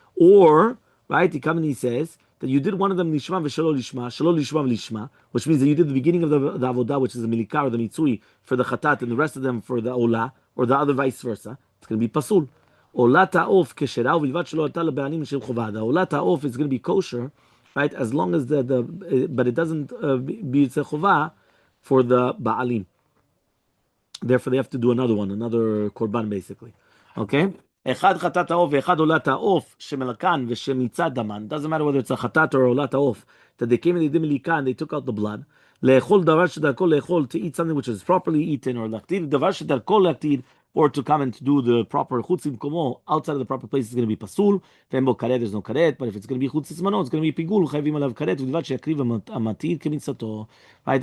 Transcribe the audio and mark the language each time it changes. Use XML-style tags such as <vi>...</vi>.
<en>Or, right, he comes and he says that you did one of them</en> <he>lishma shelo lishma v'lishma,</he> <en>which means that you did the beginning of the avodah, which is the melika or the mitzui, for the chatat, and the rest of them for the olah, or the other vice versa. It's going to be pasul.</en> <he>Olat ha'of keshera u'vilvat shelo alta le'ba'anim shel chovah.</he> <en>The olat ha'of is going to be kosher, right, as long as but it doesn't be chovah for the ba'alim. Therefore, they have to do another one, another korban, basically. Okay?</en> <he>אחד חטאת העוף ואחד עולת העוף שמלקן ושמיצה דמן.</he> <en>Doesn't matter whether it's a חטאת or עולת העוף. That they came and they did מליקה and they took out the blood.</en> <he>לאכול דבר שדרכו לאכול,</he> <en>to eat something which is properly eaten, or</en> <he>להקטיר דבר שדרכו להקטיר,</he> <en>or to come and to do the proper חוץ במקומו, outside of the proper place is going to be פסול,</en> <he>ואין בו כרת,</he> <en>there's no כרת, but if it's going to be חוץ זמנו, it's going to be פיגול,</en> <he>חייבים עליו כרת, ובלבד שיקריב המתיר כמצוותו.</he> <en>Right?</en>